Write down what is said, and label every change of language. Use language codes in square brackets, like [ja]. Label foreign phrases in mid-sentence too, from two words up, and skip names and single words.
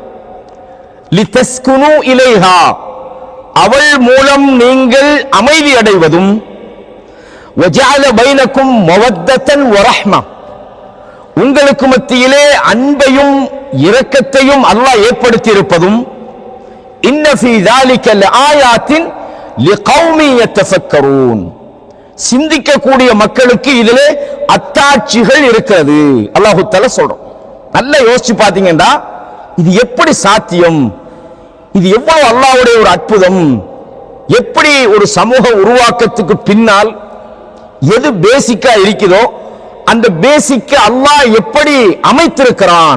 [ar] لتسكنوا إليها [ta] அவள் மூலம் நீங்கள் அமைதி அடைவதும், [ar] وجعل بينكم مودة ورحمة [ta] உங்களுக்கு மத்தியிலே அன்பையும் இரக்கத்தையும் அல்லாஹ் ஏற்படுத்தி இருப்பதும், [ar] إن في ذلك لآيات لقوم يتفكرون [ta] சிந்திக்கக்கூடிய மக்களுக்கு இதிலே அத்தாட்சிகள் இருக்கிறது அல்லாஹ் தஆலா சொல்றான். நல்லா யோசிச்சு பாத்தீங்கன்னா இது எப்படி சாத்தியம், இது எவ்வளவு அல்லாஹ்வுடைய ஒரு அற்புதம், எப்படி ஒரு சமூக உருவாக்கத்துக்கு பின்னால் எது பேசிக்கா இருக்குதோ அந்த பேசிக்க அல்லாஹ் எப்படி அமைத்திருக்கிறான்.